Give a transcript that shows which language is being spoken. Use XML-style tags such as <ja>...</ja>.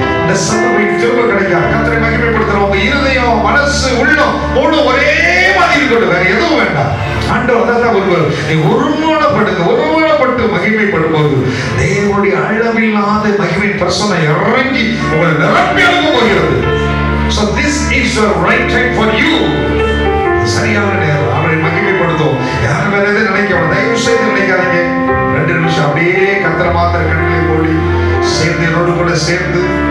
<ta>இந்த சத்தம் திரும்ப கிடைக்காது. கர்த்தரை மகிமைப்படுத்துறோம். உங்க இருதயம், மனசு, உள்ளம் மூணு ஒரே மாதிரி இருக்கட்டும், வேற எதுவும் வேண்டாம். ஆண்டவர் அதான் ஒருவர் நீ ஒருமனப்பட்டு மகிமைப்படும் போது தேவனுடைய அளவில்லாத மகிமை பிரசன்னம் இறங்கி உங்களை நிரப்பி அனுப்ப போகிறது.</ta> <en>So this is the right time for you.</en> <ta>சரியான நேரம். அவரை மகிமைப்படுத்தும். யாரும் வேற எதுவும் நினைக்க தயவு செய்து நினைக்காதீங்க. 2 நிமிஷம் அப்படியே கர்த்தரை மாத்திர கண்களை மூடி சேர்ந்து என்னோடு கூட சேர்ந்து</ta>